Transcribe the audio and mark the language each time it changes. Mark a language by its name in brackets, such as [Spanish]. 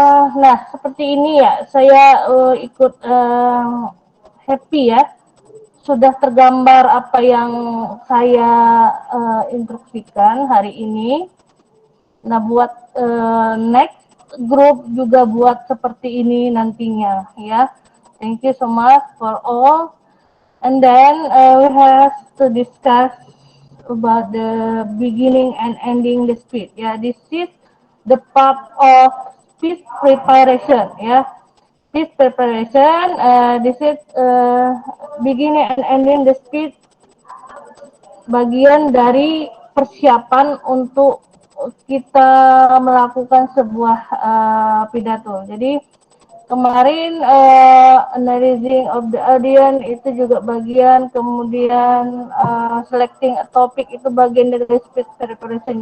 [Indonesian] Nah, seperti ini ya, saya ikut happy ya, sudah tergambar apa yang saya instruksikan hari ini. Nah, buat [English] next group [Indonesian] juga buat seperti ini nantinya ya. [English] Thank you so much for all. And then we have to discuss about the beginning and ending the speech. Yeah, this is the part of speech preparation. Yeah, speech preparation. This is beginning and ending the speech. [Indonesian] Bagian dari persiapan untuk kita melakukan sebuah pidato. Jadi kemarin [English] analyzing of the audience [Indonesian] itu juga bagian, kemudian [English] selecting a topic [Indonesian] itu bagian dari [English] speech preparation.